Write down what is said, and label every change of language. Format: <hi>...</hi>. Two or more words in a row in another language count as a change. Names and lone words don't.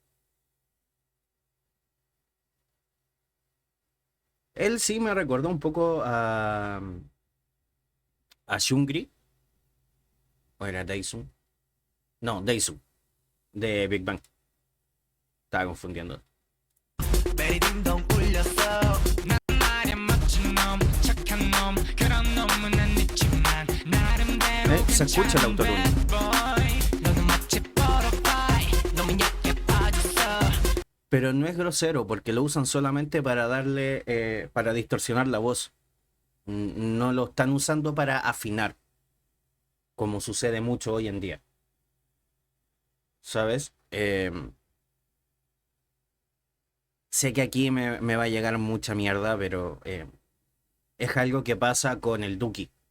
<es>Él sí me recordó un poco a Shungri, o era Daesung. No, Daesung, de Big Bang. Estaba confundiendo.</es> <ko>베리딩동 울렸어 난 말야 멋진 놈 착한 놈 그런 놈은 안 있지만 나름대로</ko> <es>Se escucha el autotune.</es> <ko>너는 마치 butterfly 너무 얇게 빠졌어</ko> <es>Pero no es grosero porque lo usan solamente para darle, para distorsionar la voz. No lo están usando para afinar, como sucede mucho hoy en día. ¿Sabes? Sé que aquí me va a llegar mucha mierda, pero es algo que pasa con el Duki.</es>